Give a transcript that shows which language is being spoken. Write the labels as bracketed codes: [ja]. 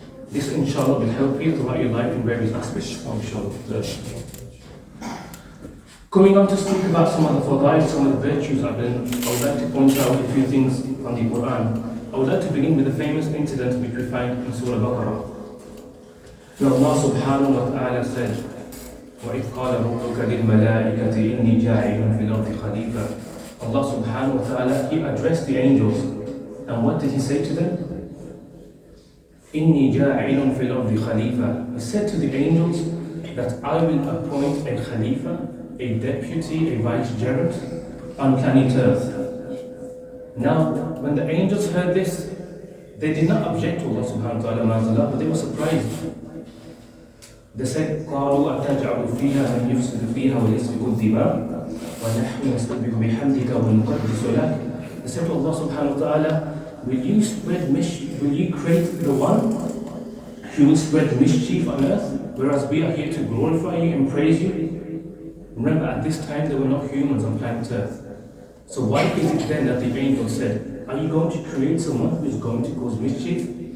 [en] This inshallah will help you throughout your life in various aspects, inshallah. Coming on to speak about some of the fadail, some of the virtues of ilm, I would like to point out a few things from the Quran. I would like to begin with the famous incident which we find in Surah Baqarah. Where Allah subhanahu wa ta'ala said, [ar] وَإِذْ قَالَ رَبُّكَ لِلْمَلَائِكَةِ إِنِّي جَاعِلٌ فِي الْأَرْضِ خَلِيفَةً. [en] Allah subhanahu wa ta'ala, He addressed the angels. And what did He say to them? [ar] إِنِّي جَاعِلٌ فِي الْأَرْضِ خَلِيفَةً. [en] He said to the angels that I will appoint a Khalifa, a deputy, a vicegerent on planet Earth. Now, when the angels heard this, they did not object to Allah subhanahu wa ta'ala, but they were surprised. They said, [ar] قَالُوا أَتَجْعَلُ فِيهَا مَنْ يُفْسِدُ فِيهَا وَيَسْفِكُ الدِّمَاءَ وَنَحْنُ نَسْبِحُ بِحَمْدِكَ وَنُقَدِّسُ لَكَ. [en] They said to Allah subhanahu wa ta'ala, will you spread mischief, will you create the one who will spread mischief on earth, whereas we are here to glorify you and praise you? Remember, at this time there were no humans on planet Earth. So why is it then that the angel said, are you going to create someone who is going to cause mischief?